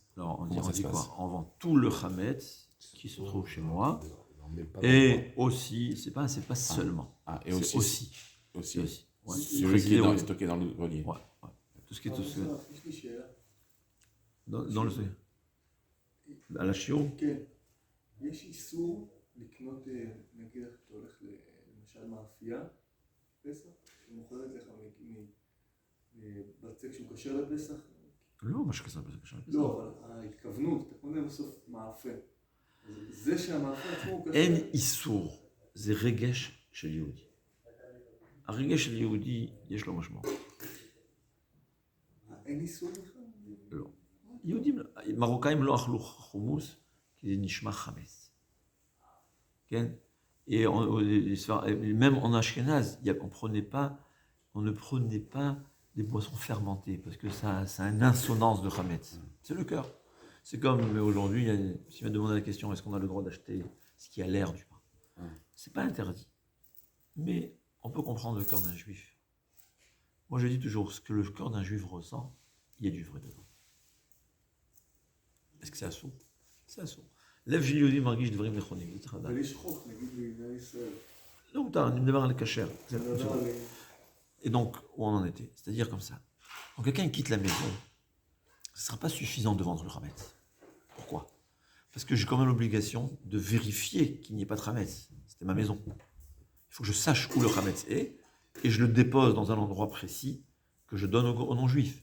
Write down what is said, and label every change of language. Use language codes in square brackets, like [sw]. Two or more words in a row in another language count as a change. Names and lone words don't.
[fr] Alors, on dit quoi? On vend tout le Hametz qui se trouve chez moi. Et Aussi, c'est pas seulement. Et c'est aussi. Aussi. Ouais. Celui qui est stocké dans le grenier. Ouais. Tout ce qui est tout ce dans le [he] על השיעור? כן. יש איסור לקנות, נגיד אתה הולך למשל מאפייה, פסח, שמוכרת לך בצק שהוא כשר לפסח. לא, מה שכסף בזה כשר לפסח. לא, אבל ההתכוונות, אתה קונה בסוף מאפה. זה שהמאפה עצמו הוא כשר. אין איסור, זה רגש של יהודי. הרגש של יהודי יש לו משמעות. אין איסור בכלל? לא. יהודים, מרוקאים לא אכלו חומוס, כי זה נשמע חמץ. כן? [fr] Et même en Ashkenaz, on ne prenait pas des boissons fermentées, parce que ça a une insonance de Hametz. C'est le cœur. C'est comme aujourd'hui, si on me demande la question, est-ce qu'on a le droit d'acheter ce qui a l'air du pain? C'est pas interdit. Mais on peut comprendre le cœur d'un juif. Moi je dis toujours, ce que le cœur d'un juif ressent, il y a du vrai dedans. Est-ce que c'est assourd? C'est assourd. [he] לב של יהודי מרגיש דברים נכונים, זה צריך לדעת. אבל יש חוק, נגיד במדינת ישראל. לא מותר, אני מדבר על הכשר. [fr] Et donc, où on en était? C'est-à-dire comme ça. Quand quelqu'un quitte la maison, ce ne sera pas suffisant de vendre le Hametz. Pourquoi? Parce que j'ai quand même l'obligation de vérifier qu'il n'y ait pas de Hametz. C'était ma maison. Il faut que je sache où le Hametz est, et je le dépose dans un endroit précis que je donne aux non-juifs.